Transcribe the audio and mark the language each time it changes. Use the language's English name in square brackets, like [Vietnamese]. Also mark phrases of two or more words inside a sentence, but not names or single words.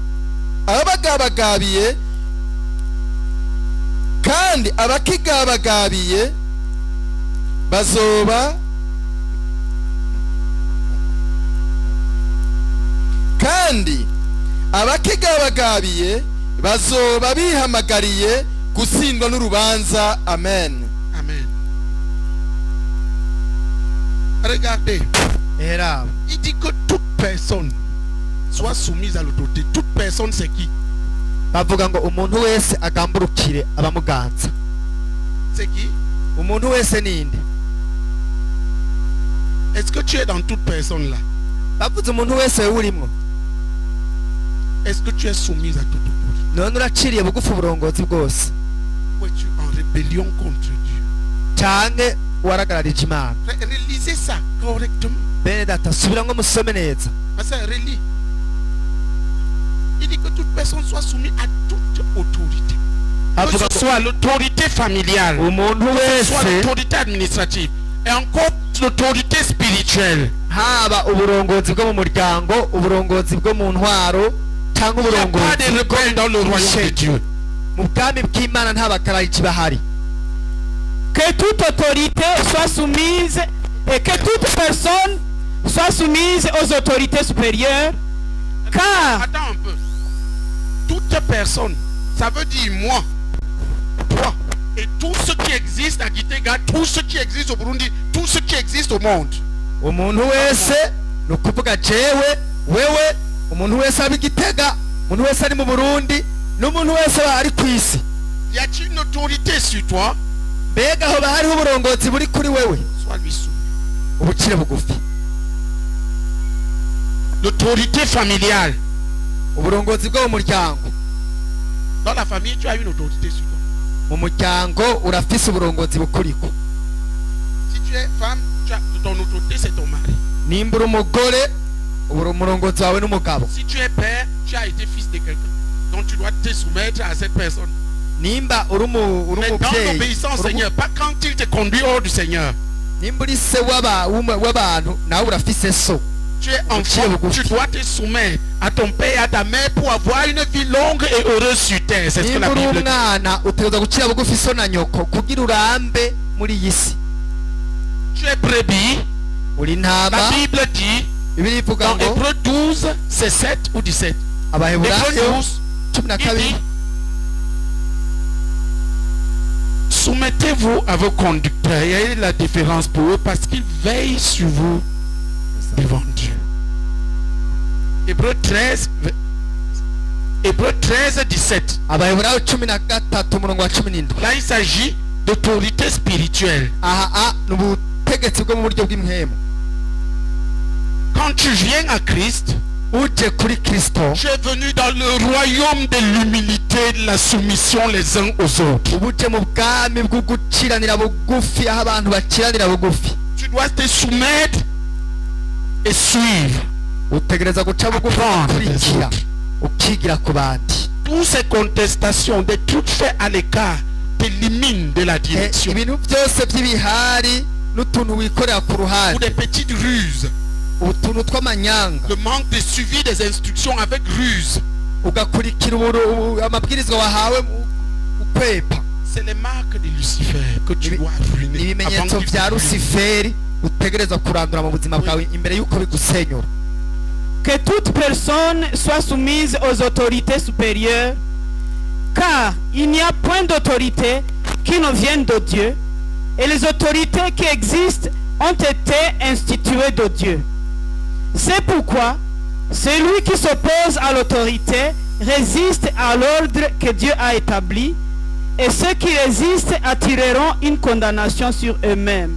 [Rundi] kandi abakigabagabiye bazoba kandi abakigabagabiye bazoba bihamagariye gutsindwa n'urubanza. Amen. [French] Amen. Regardez, [Rundi] era [French] il dit que toute personne soit soumise à l'autorité. Toute personne, c'est qui? [Rundi] bavuga ngo umuntu wese agamburukire abamuganza [French] C'est qui? [Rundi] umuntu wese ninde [French] Est-ce que tu es dans toute personne là? [Rundi] bavuze umuntu wese wewe urimo [French] Est-ce que tu es soumise à toute autorité? [Rundi] none uraciriye bugufi uburongozi bwose [French] Ou es-tu en rébellion contre Dieu? [Rundi] canke waragararije Imana [French] Relisez ça correctement. [Rundi] bene data subiramwo musome neza [French] Parce que relis. Il dit que toute personne soit soumise à toute autorité. Que [Rundi] avuga [French] ce [Rundi] ngo [French] soit l'autorité familiale, [Rundi] umuntu [French] que ce soit [Rundi] wese [French] l'autorité administrative, et encore l'autorité spirituelle. [Rundi] haba uburongozi bwo mu muryango uburongozi bwo mu ntwaro cyangwa [French] Il n'y a pas [Rundi] uburongozi [French] de rebelles dans le royaume de Dieu. [Rundi] mu bwami bw'Imana nta bakarayiki bahari [French] Que toute autorité soit soumise et que toute personne soit soumise aux autorités supérieures, car Attends un peu. Toute personne, ça veut dire moi, toi, et tout ce qui existe à Gitega, tout ce qui existe au Burundi, tout ce qui existe au monde. [Rundi] umuntu wese ni ukuvuga jewe wewe umuntu wese aba Igitega umuntu wese ari mu Burundi n'umuntu wese ari ku isi [French] Y a-t-il une autorité sur toi? [Rundi] mbega aho hariho uburongozi buri kuri wewe [French] Sois lui soumis. [Rundi] ubucire bugufi [French] L'autorité familiale. [Rundi] uburongozi bwo mu muryango [French] Dans la famille, tu as une autorité sur toi. [Rundi] mu muryango urafise uburongozi bukuriko [French] Si tu es femme, ton autorité, c'est ton mari. [Rundi] nimba uri umugore ubura umurongozi wawe n'umugabo [French] Si tu es père, tu as été fils de quelqu'un. Donc tu dois te soumettre à cette personne. [Rundi] nimba uri [French] Mais dans [Rundi] umubyeyi [French] l'obéissance au Seigneur, pas quand il te conduit hors du Seigneur. [Rundi] nimba uri se w'abantu nawe urafise so [French] Tu es enfant, tu dois te soumettre à ton père et à ta mère pour avoir une vie longue et heureuse sur terre. C'est ce que [Rundi] nimba [French] la [Rundi] uri [French] Bible dit. [Rundi] umwana utegerezwa gucira bugufi so na nyoko kugira urambe muri iyi si [French] Tu es brebis. [Rundi] uri [French] La [Rundi] intama [French] Bible dit, [Rundi] Bibiliya ivuga [French] dans [Rundi] ngo [French] Hébreux 12, c'est 7 ou 17. Hébreux [Rundi] abaheburayo 12, 12 [French] il dit, soumettez-vous à vos conducteurs. Il y a la différence pour eux parce qu'ils veillent sur vous devant Dieu. Hébreux 13, 17. [Rundi] abaheburayo 13 umurongo wa 17 [French] Là, il s'agit d'autorité spirituelle. [Rundi] aha ni ubutegetsi bwo mu buryo bw'imhemu [French] Quand tu viens à Christ, [Rundi] uje kuri Kristo [French] tu es venu dans le royaume de l'humilité, de la soumission les uns aux autres. [Rundi] uba uje mu bwami bwo guciranira bugufi aho abantu baciranira bugufi [French] Tu dois te soumettre et suivre. [Rundi] utegereza guca bugufi ukurikira ukigira ku bandi. [French] Toutes ces contestations, des trucs faits à l'écart, t'éliminent de la direction. [Rundi] Ibintu byose by'ibihari n'utuntu wikorera ku [French] Ou [Rundi] ruhande, [French] des petites ruses. [Rundi] utuntu tw'amanyanga, [French] Le manque de suivi des instructions avec ruse. [Rundi] ugakurikira amabwirizwa wahawe ukwepa. [French] C'est les marques de Lucifer que tu dois ruiner. [Rundi] Ibimenyetso [French] Avant [Rundi] bya [French] qu'il te ruine. [Rundi] Luciferi utegereza kurandura mu buzima bwawe imbere y'uko bigusenyura. [French] Que toute personne soit soumise aux autorités supérieures, car il n'y a point d'autorité qui ne vienne de Dieu, et les autorités qui existent ont été instituées de Dieu. C'est pourquoi celui qui s'oppose à l'autorité résiste à l'ordre que Dieu a établi, et ceux qui résistent attireront une condamnation sur eux-mêmes.